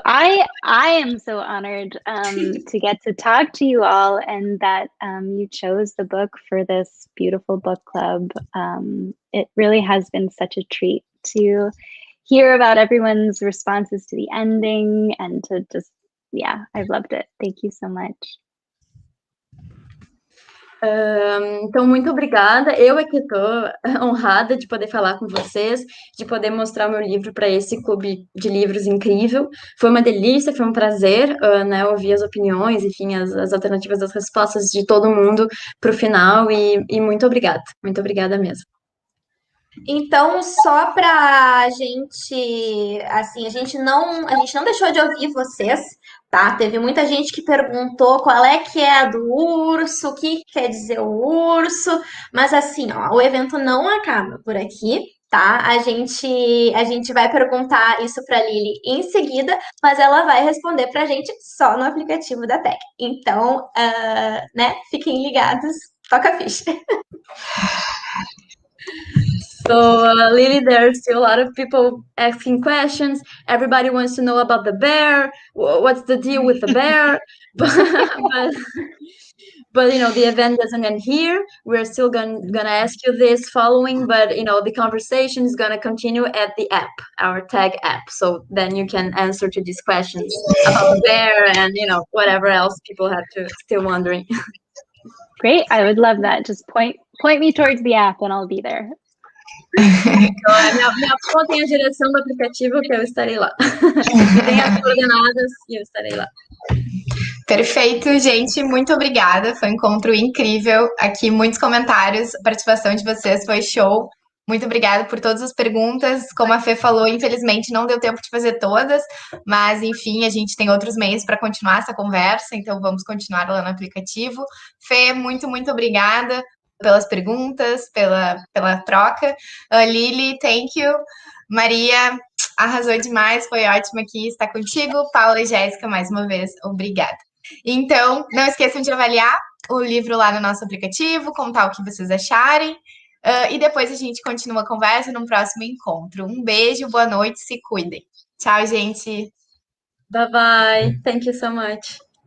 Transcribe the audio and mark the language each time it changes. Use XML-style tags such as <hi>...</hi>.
<en>I am so honored to get to talk to you all, and that you chose the book for this beautiful book club. It really has been such a treat to hear about everyone's responses to the ending, and to just, I've loved it. Thank you so much.</en> <pt>Então, muito obrigada. Eu é que estou honrada de poder falar com vocês, de poder mostrar o meu livro para esse clube de livros incrível. Foi uma delícia, foi um prazer, né, ouvir as opiniões, enfim, as alternativas das respostas de todo mundo para o final, e muito obrigada mesmo. Então, só pra gente, assim, a gente não deixou de ouvir vocês, tá? Teve muita gente que perguntou qual é que é a do urso, o que quer dizer o urso, mas assim, ó, o evento não acaba por aqui, tá? A gente vai perguntar isso pra Lili em seguida, mas ela vai responder pra gente só no aplicativo da Tech. Então, né, fiquem ligados, toca a ficha.</pt> <en>So, Lily, there's still a lot of people asking questions. Everybody wants to know about the bear. What's the deal with the bear? But the event doesn't end here. We're still gonna ask you this following, but the conversation is gonna continue at the app, our tag app. So then you can answer to these questions about the bear and whatever else people have to still wondering. Great. I would love that. Just point me towards the app and I'll be there.</en> <pt>Então, minha avó tem a direção do aplicativo que eu estarei lá. Tem as coordenadas e eu estarei lá. Perfeito, gente. Muito obrigada. Foi um encontro incrível. Aqui, muitos comentários. A participação de vocês foi show. Muito obrigada por todas as perguntas. Como a Fê falou, infelizmente não deu tempo de fazer todas, mas enfim, a gente tem outros meios para continuar essa conversa, então vamos continuar lá no aplicativo. Fê, muito obrigada pelas perguntas, pela troca. Lili,</pt> <en>thank you.</en> <pt>Maria, arrasou demais, foi ótimo aqui estar contigo. Paula e Jéssica, mais uma vez, obrigada. Então, não esqueçam de avaliar o livro lá no nosso aplicativo, contar o que vocês acharem. E depois a gente continua a conversa num próximo encontro. Um beijo, boa noite, se cuidem. Tchau, gente.</pt> <en>Bye bye. Thank you so much.</en>